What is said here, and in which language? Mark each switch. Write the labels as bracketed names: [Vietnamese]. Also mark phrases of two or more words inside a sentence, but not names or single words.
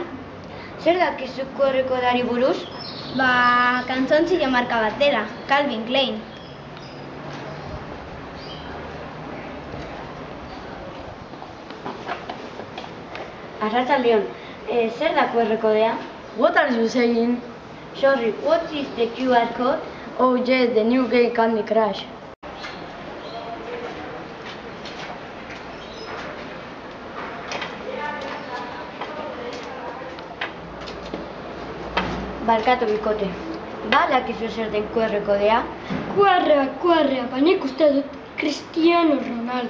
[Basque] Zer dakizu QR kodari buruz? Kantzontzile marka bat dela, Calvin Klein. Arratsaldeon, zer da QR kodea? [English] What are you saying? Sorry, what is the QR code? Oh yes, the new game Candy Crush. [Basque] Barkatu bikote. Dakizu zer den QR kodea? QR, baina ikuste dut Cristiano Ronaldo.